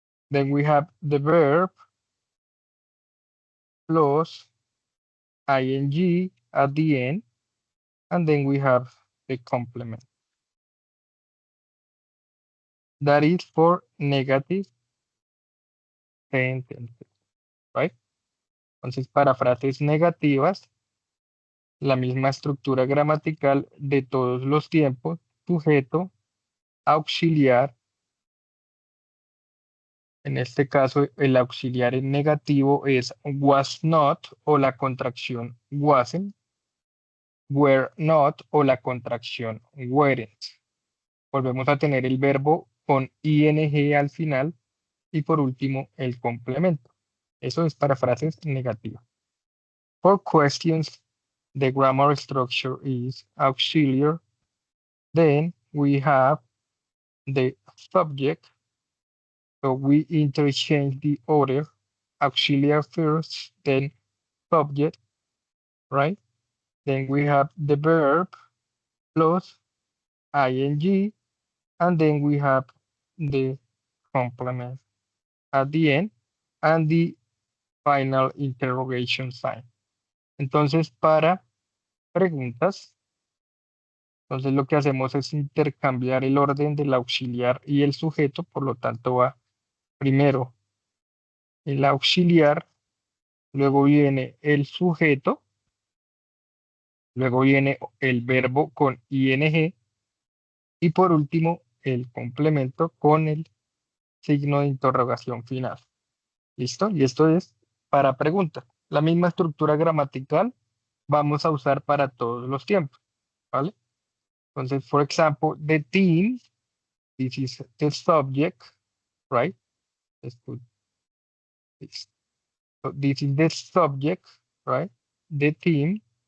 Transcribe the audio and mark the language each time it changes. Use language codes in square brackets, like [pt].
[en] Then we have the verb plus ing at the end, and then we have the complement. That is for negative sentences, right? [es] Entonces, para frases negativas, la misma estructura gramatical de todos los tiempos, sujeto, auxiliar. En este caso, el auxiliar en negativo es was not o la contracción wasn't, were not o la contracción weren't. Volvemos a tener el verbo con ing al final y por último el complemento. Eso es para frases negativas. [en] For questions, the grammar structure is auxiliary. Then we have the subject. So we interchange the order, auxiliary first, then subject, right? Then we have the verb plus ing, and then we have the complement at the end and the final interrogation sign. [es] Entonces, para preguntas, entonces lo que hacemos es intercambiar el orden del auxiliar y el sujeto, por lo tanto va primero el auxiliar, luego viene el sujeto, luego viene el verbo con ing y por último el complemento con el signo de interrogación final. ¿Listo? Y esto es para preguntas. La misma estructura gramatical vamos a usar para todos los tiempos, ¿vale? [en] Entonces, for example, the team, this is the subject, right? Let's put this. So this is the subject, right? The team.